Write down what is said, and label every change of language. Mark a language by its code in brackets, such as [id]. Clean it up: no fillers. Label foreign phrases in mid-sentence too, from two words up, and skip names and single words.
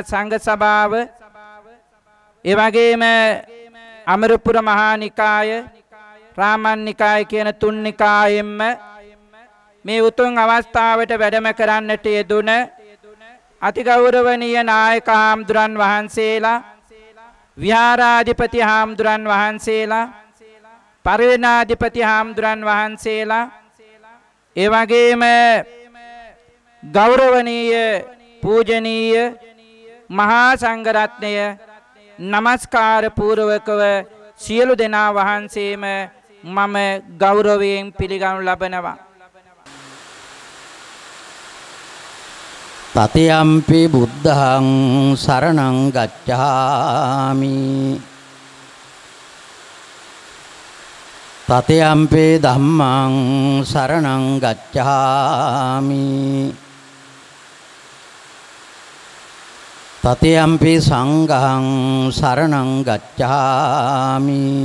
[si] සංඝ සභාව එවැගේම අමරපුර මහා නිකාය රාමන් නිකාය කියන තුන් නිකායෙන්ම මේ උතුම් අවස්ථාවට වැඩම කරන්නට යෙදුන අතිගෞරවනීය නායක හාමුදුරන් වහන්සේලා විහාරාධිපති හාමුදුරන් වහන්සේලා පරිවෙනාධිපති හාමුදුරන් වහන්සේලා ඒ වගේම ගෞරවනීය පූජනීය මහා සංඝරත්නය নমස්කාර පූර්වකව සියලු දෙනා වහන්සේම මම ගෞරවයෙන් පිළිගනු ලබනවා. [pi] තතියම්පි බුද්ධං සරණං ගච්ඡාමි තතියම්පි ධම්මං සරණං ගච්ඡාමි තතියම්පි සංඝං සරණං ගච්ඡාමි